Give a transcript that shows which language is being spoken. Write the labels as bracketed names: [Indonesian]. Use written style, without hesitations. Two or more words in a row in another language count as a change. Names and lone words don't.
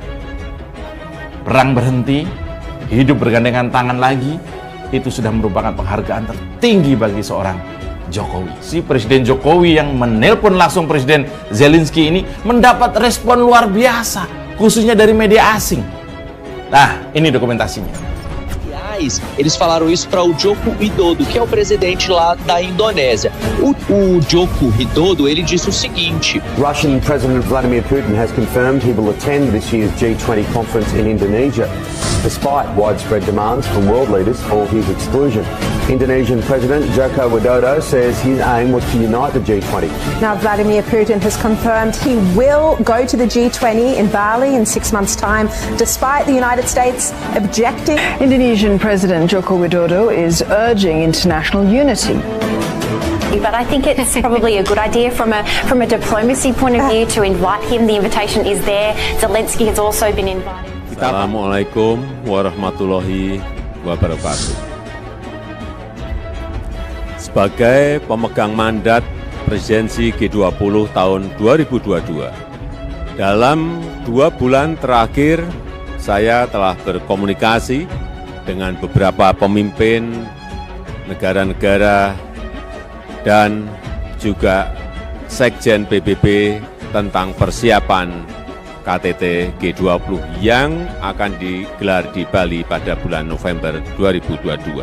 [Indonesian] Perang berhenti, hidup bergandengan tangan lagi, itu sudah merupakan penghargaan tertinggi bagi seorang Jokowi. Si Presiden Jokowi yang menelpon langsung Presiden Zelensky ini mendapat respon luar biasa, khususnya dari media asing. Nah, ini dokumentasinya. [Portuguese] Eles falaram isso para o Joko Widodo, que é o presidente lá da Indonésia. O Joko Widodo, ele disse o seguinte: [English] Russian President Vladimir Putin has confirmed he will attend this year's G20 conference in Indonesia, despite widespread demands from world leaders for his exclusion. Indonesian President Joko Widodo says his aim was to unite the G20. Now, Vladimir Putin has confirmed he will go to the G20 in Bali in 6 months' time, despite the United States objecting. Indonesian President Joko Widodo is urging international unity. But I think it's probably a good idea from a diplomacy point of view to invite him. The invitation is there. Zelensky has also been invited. [Arabic] Assalamualaikum warahmatullahi wabarakatuh. [Indonesian] Sebagai pemegang mandat presidensi G20 tahun 2022, dalam 2 bulan terakhir saya telah berkomunikasi dengan beberapa pemimpin negara-negara dan juga Sekjen PBB tentang persiapan KTT G20 yang akan digelar di Bali pada bulan November 2022.